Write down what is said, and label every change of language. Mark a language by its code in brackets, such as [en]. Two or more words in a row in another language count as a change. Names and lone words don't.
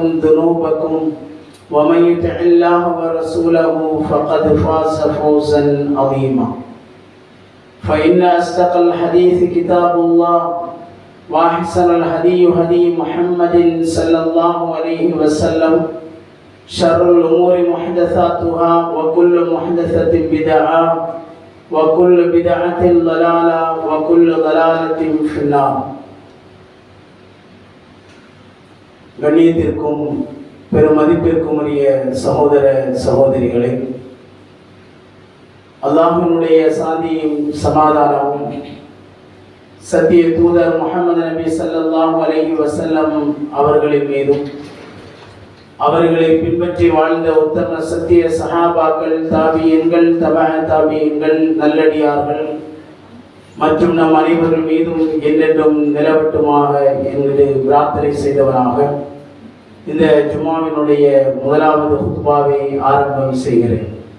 [ar] ذنوبكم ومن يطع الله ورسوله فقد فاز فوزا عظيما فإن أصدق الحديث كتاب الله وأحسن الهدي هدي محمد صلى الله عليه وسلم شر الأمور محدثاتها وكل محدثة بدعة وكل بدعة ضلالة وكل ضلالة في النار. [ta] கண்ணியத்திற்கும் பெருமதிப்பிற்கும் உரிய சகோதர சகோதரிகளே, அல்லாஹ்வினுடைய சாந்தியும் சமாதானமும் சத்திய தூதர் முஹம்மது நபி [ar] صلى الله عليه وسلم [ta] அவர்களின் மீதும் அவர்களை பின்பற்றி வாழ்ந்த உத்தம சத்திய சஹாபாக்கள், தாபியீன்கள், தபஅ தாபியீன்கள், நல்லடியார்கள் மற்றும் நம் அனைவர்கள் மீதும் என்றென்றும் நிலவட்டுமாக என்று பிரார்த்தனை செய்தவனாக இந்த ஜும்மாவினுடைய முதலாவது ஹுத்பாவை ஆரம்பம் செய்கிறேன்.